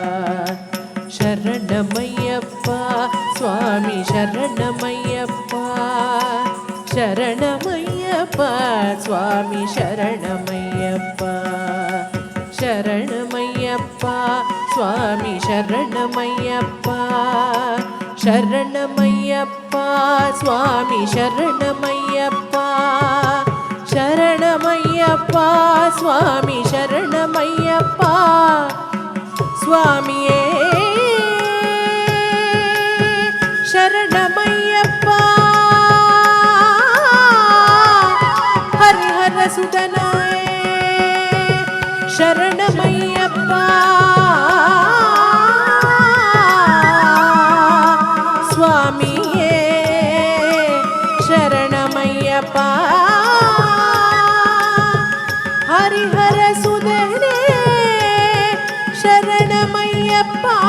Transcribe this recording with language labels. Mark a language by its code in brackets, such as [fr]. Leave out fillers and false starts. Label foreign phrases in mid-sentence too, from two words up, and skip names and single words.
[ml] ശരണമയ്യപ്പ സ്വാമി ശരണമയ്യപ്പ, ശരണമയ്യപ്പ സ്വാമി ശരണമയ്യപ്പ. ശരണമയ്യപ്പ സ്വാമി ശരണമയ്യപ്പ, ശരണമയ്യപ്പ സ്വാമി ശരണമയ്യപ്പ. [kn] ಶರಣಮಯ್ಯಪ್ಪ ಸ್ವಾಮಿ ಶರಣಮಯ್ಯಪ್ಪ ಸ್ವಾಮಿಯೇ ಶರಣಮಯ್ಯಪ್ಪ ಹರಿಹರ ಸುತನಾಯ ಶರಣಮಯ್ಯಪ್ಪ ಸ್ವಾಮಿಯೇ ಶರಣಮಯ್ಯಪ್ಪ ಹರಿಹರ ಸುಧನೇ ಶರಣಮಯ್ಯಪ್ಪ